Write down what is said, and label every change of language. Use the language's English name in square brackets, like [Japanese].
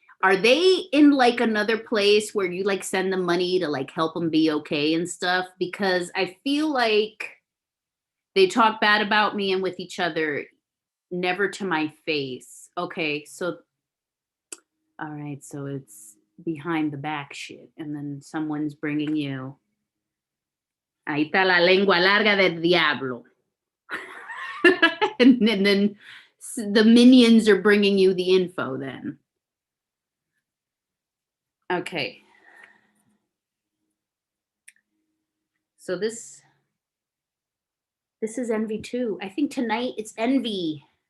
[English] Are they in like another place where you like send them money to like help them be okay and stuff? Because I feel like they talk bad about me and with each other, never to my face. Okay, so all right, so it's behind the back shit, and then someone's bringing you. [Spanish] Ahí está la lengua larga del diablo. [English] and then the minions are bringing you the info then. Okay. So this is envy too. I think tonight it's envy.